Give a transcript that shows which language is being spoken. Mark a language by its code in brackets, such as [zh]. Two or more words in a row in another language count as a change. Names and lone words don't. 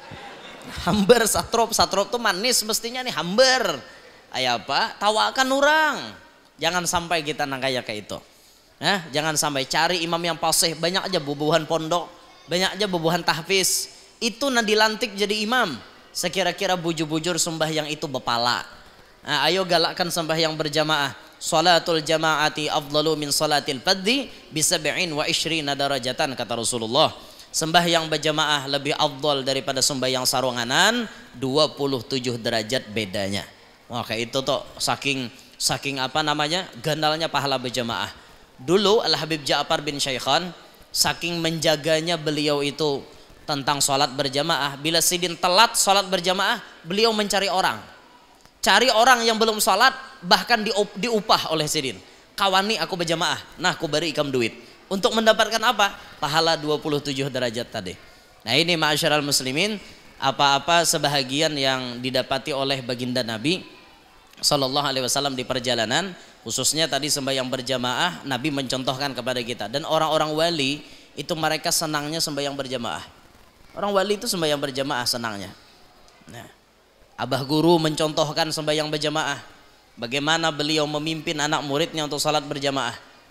[bjn] Hambar satrop tuh manis mestinya nih hambar ayah apa tawakan orang, jangan sampai kita nang kayak itu. Nah, jangan sampai cari imam yang fasih, banyak aja bubuhan pondok, banyak aja bubuhan tahfiz, itu nah dilantik jadi imam sekira-kira bujur-bujur sembahyang itu bepala. Nah, ayo galakkan sembahyang berjamaah. [ar] صلاة الجماعة أفضل من صلاة الفذ بـ 27 درجة [bjn] kata Rasulullah. Sembahyang berjamaah lebih afdal daripada sembahyang sarunganan, 27 derajat bedanya. Wah kayak itu tuh saking apa namanya gandalnya pahala berjamaah. Dulu Al Habib Ja'far bin Syaikhan saking menjaganya beliau itu tentang sholat berjamaah, bila sidin telat sholat berjamaah beliau mencari orang, cari orang yang belum sholat, bahkan diupah oleh sidin, kawani aku berjamaah, nah aku beri ikam duit. Untuk mendapatkan apa? Pahala 27 derajat tadi. Nah ini [ar] معاشر المسلمين, [bjn] apa-apa sebahagian yang didapati oleh baginda Nabi [ar] صلى الله عليه وسلم [bjn] di perjalanan, khususnya tadi sembahyang berjamaah, Nabi mencontohkan kepada kita. Dan orang-orang wali itu mereka senangnya sembahyang berjamaah. Orang wali itu sembahyang berjamaah senangnya. Nah, Abah Guru mencontohkan sembahyang berjamaah. Bagaimana beliau memimpin anak muridnya untuk salat berjamaah.